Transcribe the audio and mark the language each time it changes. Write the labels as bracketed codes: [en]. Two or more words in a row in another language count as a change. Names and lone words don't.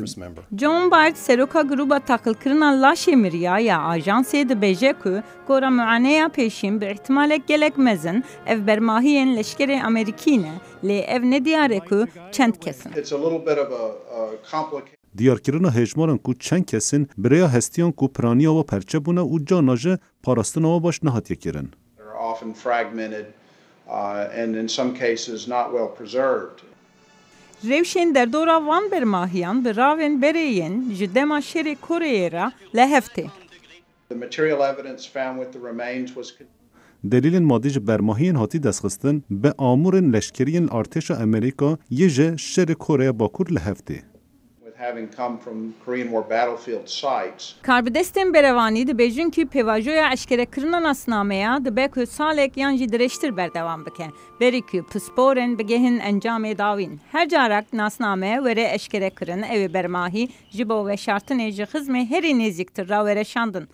[ku] John Bart seroka gruba taqilkirina laşê miriya ya ajansê dibêje ku gora muaneya pêşîn bi ihtimalek gelek mezin ev bermahiyên leşkerê Amerîkî ne lê ev nediyare ku çend kesin. Diyarkirina hejmaran ku çend kesin birêya hestiyan ku piraniya we perçebûne û cana ji parastina we baş nehatiye kirin. [en] Often fragmented and in some cases not well preserved. [ku] Rewşên derdora van bermahiyan bi ravên bereyên ji dema şerê Koreyê re li heftê. [en] The material evidence found with the remains was [ku] Delîlên madî ji bermahiyên hatî destxistin bi amûrên leşkeriyên artêşa Amerîka yê ji şerê Koreya Bakur li heftê. [en] having come from Korean War battlefield sites. [ku] Karbidestên berevanî dibêjin ku pêvajoya eşkerekirina nasnameya dibe ku salek yan jî dirêjtir berdewam bike. Berî ku pisporên bigehin encamê dawîn. Her carak nasname were eşkerekirin ew bermahî ji bo veşartinê ji xizmê herî nêzîktir ra wereşandin.